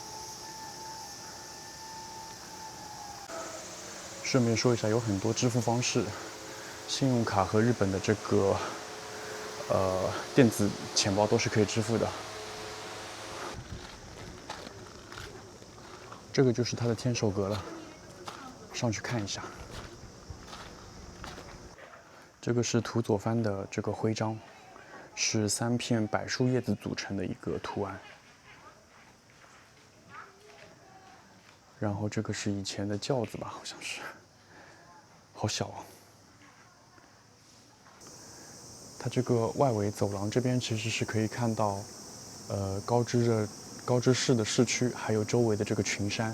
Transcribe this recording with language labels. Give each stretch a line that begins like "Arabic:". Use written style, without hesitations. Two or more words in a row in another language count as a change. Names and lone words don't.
Chinese: 順便說一下，有很多支付方式，信用卡和日本的这個電子錢包都是可以支付的。這個就是它的天守閣了，上去看一下。這個是土佐藩的這個徽章，是3片柏樹葉子組成的一個圖案。然後這個是以前的轎子吧，好像是，好小啊。它這個外圍走廊這邊其實是可以看到，高知市的市區，還有周圍的這個群山。